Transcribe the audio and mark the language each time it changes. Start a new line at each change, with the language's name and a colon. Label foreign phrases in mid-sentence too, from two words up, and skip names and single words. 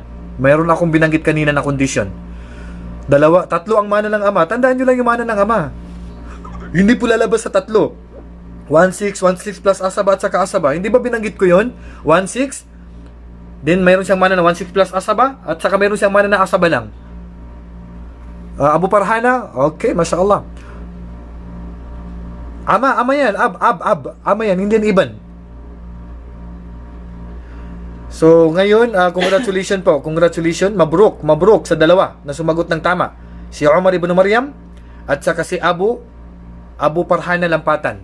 Filipino: Mayroon akong binanggit kanina na condition. tatlo ang mana ng ama. Tandaan nyo lang yung mana ng ama. Hindi po lalabas sa 3. 1/6 plus asaba at saka asaba. Hindi ba binanggit ko yon? 1/6. Then mayroon siyang mana na 1/6 plus asaba at saka mayroon siyang mana na asaba lang. Abu Farhana, okay,
Arabic: ما شاء الله.
Filipino: Ama yan, ama yan, hindi yan iban. So, ngayon, congratulations po. Congratulations, mabruk sa dalawa na sumagot ng tama. Si Omar ibn Maryam at saka si Abu Farhana Lampatan.